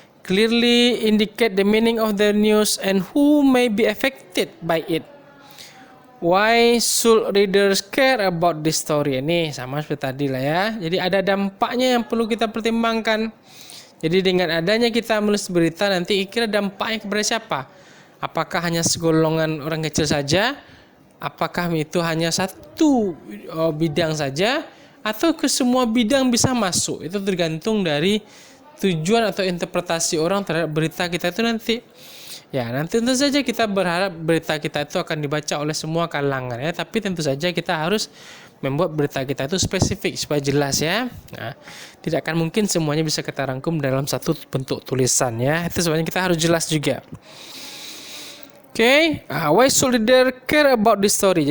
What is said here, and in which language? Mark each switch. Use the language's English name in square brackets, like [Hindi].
[English] Clearly indicate the meaning of the news and who may be affected by it. Why should readers care about this story? [Indonesian] Ini sama seperti tadi lah ya. Jadi ada dampaknya yang perlu kita pertimbangkan. Jadi dengan adanya kita menulis berita nanti kira dampaknya kepada siapa? Apakah hanya segolongan orang kecil saja? Apakah itu hanya satu bidang saja? Atau ke semua bidang bisa masuk? Itu tergantung dari tujuan atau interpretasi orang terhadap berita kita itu nanti. Ya, nanti tentu saja kita berharap berita kita itu akan dibaca oleh semua kalangan ya, tapi tentu saja kita harus membuat berita kita itu spesifik supaya jelas ya. Nah, tidak akan mungkin semuanya bisa kita rangkum dalam satu bentuk tulisan ya. Itu sebenarnya kita harus jelas juga. [English] Oke, why should reader care about this story?